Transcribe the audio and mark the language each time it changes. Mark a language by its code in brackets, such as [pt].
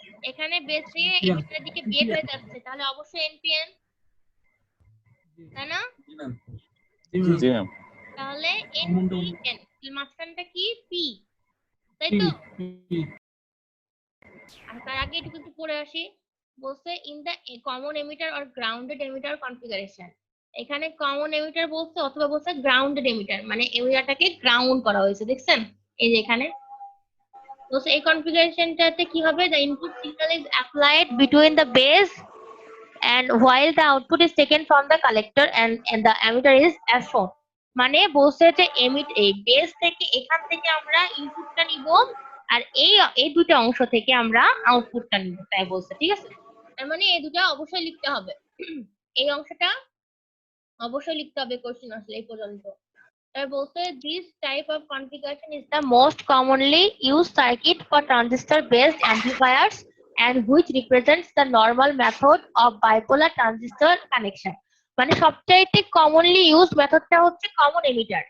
[bn] এখানে বেস থেকে এমিটারের দিকে বের হয়ে যাচ্ছে, তাহলে অবশ্যই এনপিএন, তাই না? জি ম্যাম। তাহলে এনপিএন, মাঝখানটা কি পি, তাই তো? আর তার আগে একটু একটু পড়ে আসি। বলছে [en] In the common emitter or grounded emitter configuration. [bn] এখানে কমন এমিটার বলছে অথবা বলছে গ্রাউন্ডেড এমিটার, মানে এমিটারটাকে গ্রাউন্ড করা হয়েছে, দেখছেন এই যে এখানে বলছে এই কনফিগারেশনটাতে কি হবে, [en] the input signal is applied between the base and while the output is taken from the collector and the emitter is as shown। [bn] মানে বলছে যে এই বেস থেকে এখান থেকে আমরা ইনপুটটা নিব আর এই দুটো অংশ থেকে আমরা আউটপুটটা নিব, তাই বলছে। ঠিক আছে, তার মানে এই দুটো অবশ্যই লিখতে হবে। এই অংশটা অবশ্যই লিখতে হবে কোশ্চেন আসলে এই পর্যন্ত। তাই বলতে [en] this type of configuration is the most commonly used circuit for transistor based amplifiers and which represents the normal method of bipolar transistor connection। [bn] মানে সবচাইতে কমনলি ইউজ মেথডটা হচ্ছে কমন এমিটার।